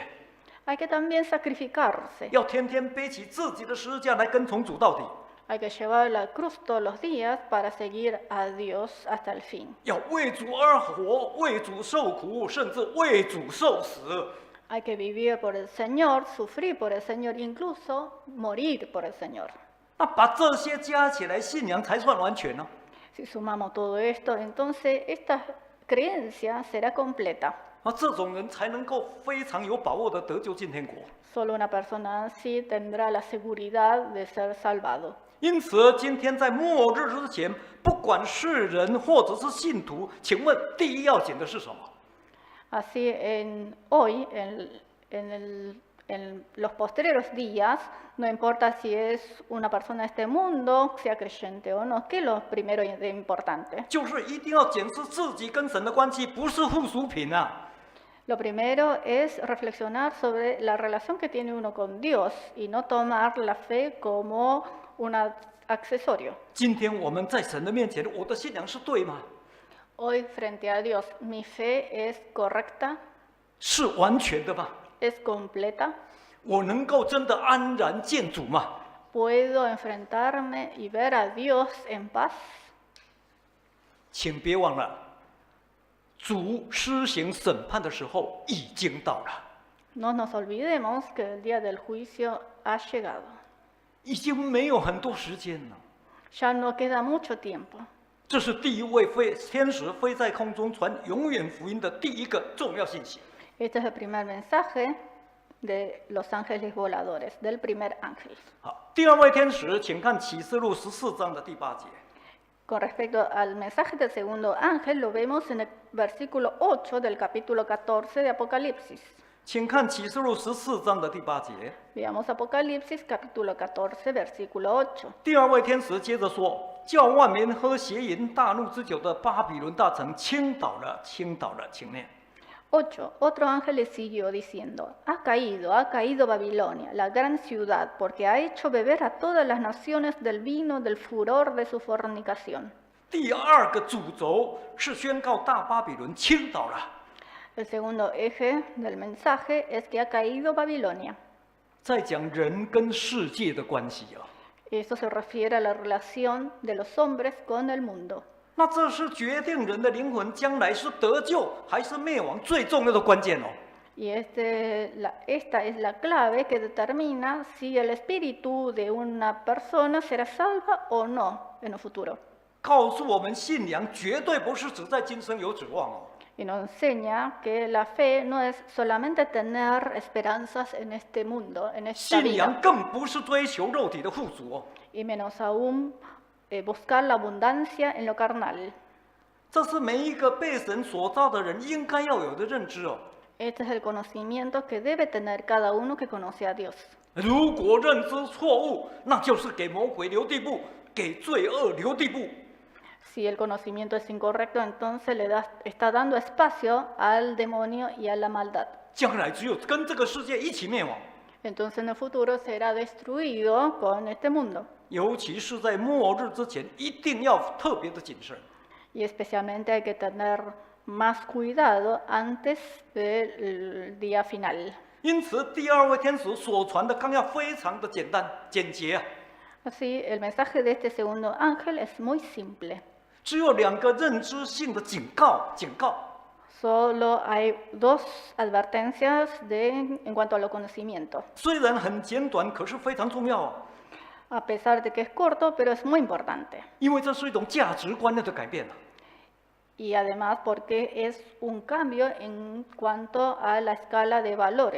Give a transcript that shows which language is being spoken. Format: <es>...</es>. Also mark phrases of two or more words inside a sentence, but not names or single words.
<es>hay que también sacrificarse.</es> <zh>要天天背起自己的十字架来跟从主到底，</zh> <es>Hay que llevar la cruz todos los días para seguir a Dios hasta el fin.</es> <zh>要为主而活，为主受苦，甚至为主受死。</zh> <es>Hay que vivir por el Señor, sufrir por el Señor, incluso morir por el Señor.</es> <zh>那把这些加起来，信仰才算完全呢、</zh> <es>Si sumamos todo esto, entonces esta creencia será completa.</es> <zh>啊，这种人才能够非常有把握的得救进天国。</zh> <es>Solo una persona así tendrá la seguridad de ser salvado.</es> <zh>因此，今天在末日之前，不管是人或者是信徒，请问第一要紧的是什么？</zh> <es>Así hoy, en los posteriores días, no importa si es una persona de este mundo, sea creyente o no, ¿qué es lo primero de importante?</es> <zh>就是一定要检视自己跟神的关系，不是附属品啊。</zh> <es>Lo primero es reflexionar sobre la relación que tiene uno con Dios y no tomar la fe como un accesorio.</es> <zh>今天我们在神的面前，我的信仰是对吗？</zh> <es>Hoy frente a Dios, ¿mi fe es correcta?</es> <zh>是完全的吗？</zh> <es>¿Es completa?</es> <zh>我能够真的安然见主吗？</zh> <es>¿Puedo enfrentarme y ver a Dios en paz?</es> <zh>请别忘了，主施行审判的时候已经到了，</zh> <es>No nos olvidemos que el día del juicio ha llegado.</es> <zh>已经没有很多时间了。</zh> <es>Ya no queda mucho tiempo.</es> <zh>这是第一位天使飞在空中传永远福音的第一个重要信息。</zh> <es>Este es el primer mensaje de los ángeles voladores, del primer ángel.</es> <zh>好，第二位天使，请看启示录14章的第8节。</zh> <es>Con respecto al mensaje del segundo ángel, lo vemos en el versículo 8 del capítulo 14 de Apocalipsis.</es> <zh>请看启示录14章的第8节。</zh> <es>Veamos Apocalipsis capítulo 14, versículo 8.</es> <zh>第二位天使接着说：“叫万民喝邪淫大怒之酒的巴比伦大城倾倒了，倾倒了。” 请念。</zh> <es>8. Otro ángel le siguió diciendo, ha caído Babilonia, la gran ciudad, porque ha hecho beber a todas las naciones del vino del furor de su fornicación.</es> <zh>第二个主轴是宣告大巴比伦倾倒了。</zh> <es>El segundo eje del mensaje es que ha caído Babilonia.</es> <zh>在讲人跟世界的关系啊，</zh> <es>Eso se refiere a la relación de los hombres con el mundo.</es> <zh>那这是决定人的灵魂将来是得救还是灭亡最重要的关键哦。</zh> <es>Y esta es la clave que determina si el espíritu de una persona será salva o no en el futuro.</es> <zh>告诉我们，信仰绝对不是只在今生有指望哦。</zh> <es>Y nos enseña que la fe no es solamente tener esperanzas en este mundo, en esta</es> <zh>信仰</zh> <es>vida,</es> <zh>更不是追求肉体的富足哦。</zh> <es>y menos aún buscar la abundancia en lo carnal.</es> <zh>这是每一个被神所造的人应该要有的认知哦。</zh> <es>Este es el conocimiento que debe tener cada uno que conoce a Dios.</es> <zh>如果认知错误，那就是给魔鬼留地步，给罪恶留地步。</zh> <es>Si el conocimiento es incorrecto, entonces está dando espacio al demonio y a la maldad.</es> <zh>将来只有跟这个世界一起灭亡，</zh> <es>Entonces en el futuro será destruido con este mundo.</es> <zh>尤其是在末日之前，一定要特别的谨慎。</zh> <es>Y especialmente hay que tener más cuidado antes del día final.</es> <zh>因此，第二位天使所传的纲要非常的简单简洁啊，</zh> <es>Así, el mensaje de este segundo ángel es muy simple.</es> <zh>只有2个认知性的警告。</zh> <es>Solo hay dos advertencias en cuanto a lo conocimiento.</es> <zh>虽然很简短，可是非常重要啊，</zh> <es>A pesar de que es corto, pero es muy importante.</es> <zh>因为这是一种价值观念的改变啊。</zh> <es>Y además porque es un cambio en cuanto a la escala de valores.</es>